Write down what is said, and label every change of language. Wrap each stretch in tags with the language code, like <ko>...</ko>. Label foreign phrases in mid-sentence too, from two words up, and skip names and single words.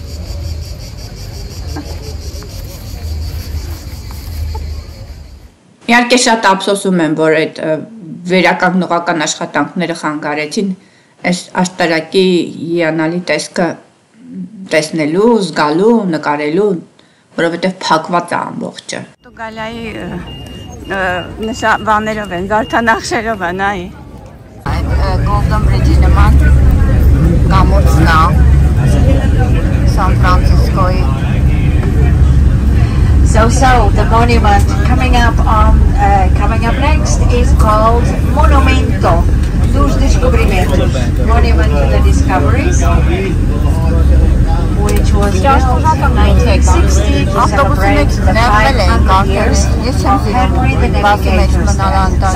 <hy>Իհարկե շատ ափսոսում եմ, որ այդ վերականգնողական աշխատանքները խանգարեցին այս աշտարակի հիանալի տեսքը տեսնելու, զգալու, նկարելու, որովհետև փակված է ամբողջը։ Պորտուգալիայի բաներով են, զարդանախշերով են, այ։ Golden Bridge-ի նման կամուրջն է Սան Ֆրանցիսկոյի</hy> <en>So the monument coming up next is called Monumento dos Descobrimentos, Monument to the Discoveries, which was built in 1960 to celebrate the 500 years of Henry the Navigator's death.</en>